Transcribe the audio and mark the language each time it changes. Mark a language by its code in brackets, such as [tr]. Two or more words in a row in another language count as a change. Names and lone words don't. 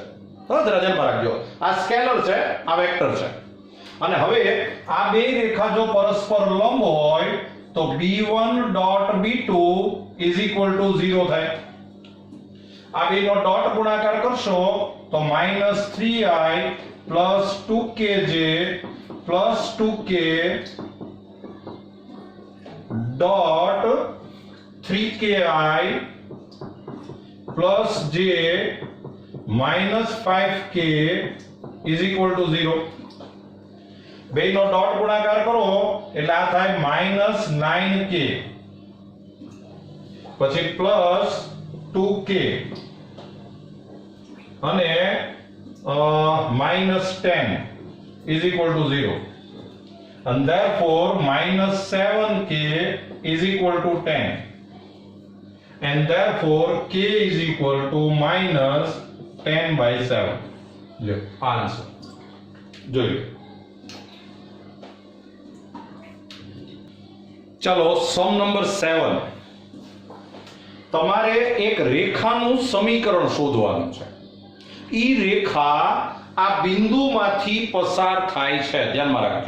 [gu] જરા ધ્યાનમાં રાખજો. આ સ્કેલર છે, આ વેક્ટર છે. અને હવે આ બે રેખા જો પરસ્પર લંબ હોય તો b1.b2 = 0 થાય. આ બેનો ડોટ ગુણાકાર કરશો તો [en] -3i plus 2kj plus 2k dot 3ki plus j minus 5k is equal to 0. [gu] બેનો ડોટ ગુણાકાર કરો એટલે આ થાય -9k પછી પ્લસ 2k અને -10 [en] is equal to 0 and therefore -7k is equal to 10 and therefore k is equal to -10/7. [gu] લો આન્સર જોઈ લો. ચલો [en] sum number [gu] 7 તમારે એક રેખાનું સમીકરણ શોધવાનું છે. ઈ રેખા આ બિંદુમાંથી પસાર થાય છે, ધ્યાનમાં રાખજો.